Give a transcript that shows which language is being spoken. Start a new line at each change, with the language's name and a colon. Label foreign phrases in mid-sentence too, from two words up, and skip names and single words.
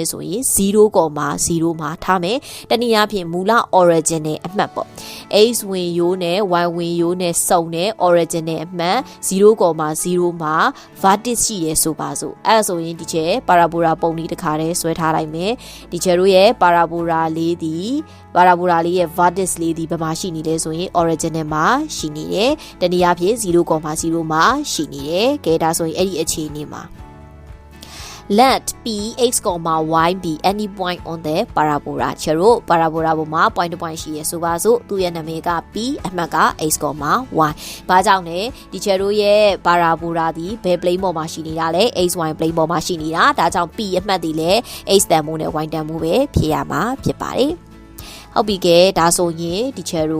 Burmese: ဆိုရင် 0.0 မှာထားမယ်တနည်းအားဖြင့်မူလ origin နဲ့အမှတ်ပေါ့ x ဝင်ရိုးနဲ့ y ဝင်ရိုးနဲ့စုံတဲ့ origin နဲ့အမှတ် 0.0 မှာ vertex ရှိရဲဆိုပါစို့အဲ့ဆိုရင်ဒီချက် parabola ပုံလေးတစ်ခါတည်းဆွဲထားလိုက်မယ်ဒီချက်တို့ရဲ့ parabola လေးဒီ parabola လေးရဲ့ vertex လေးဒီဘယ်မှာရှိနေလဲဆိုရင် origin နဲ့မှာရှိနေတယ်တနည်းအားဖြင့် 0.0 မှာရှိနေတယ်ကဲဒါဆိုရင်အဲ့ဒီအခြေအနေမှာ
English: Let p x, y be any point on the parabola
Burmese: ချတို့ parabola ပေါ်မှာ
English: point to point
Burmese: ရှိရဆိုပါစို့သူ့ရဲ့နာမည်က p အမှတ်က x, y ဘာကြောင့်လဲဒီချတို့ရဲ့ parabola ဒီဘယ် plane ပေါ်မှာရှိနေတာလဲ x, y plane ပေါ်မှာရှိနေတာဒါကြောင့် p အမှတ်ဒီလဲ x တန်ဖိုးနဲ့ y တန်ဖိုးပဲဖြစ်ရမှာဖြစ်ပါတယ်ဟုတ်ပြီကဲဒါဆိုရင်ဒီချတို့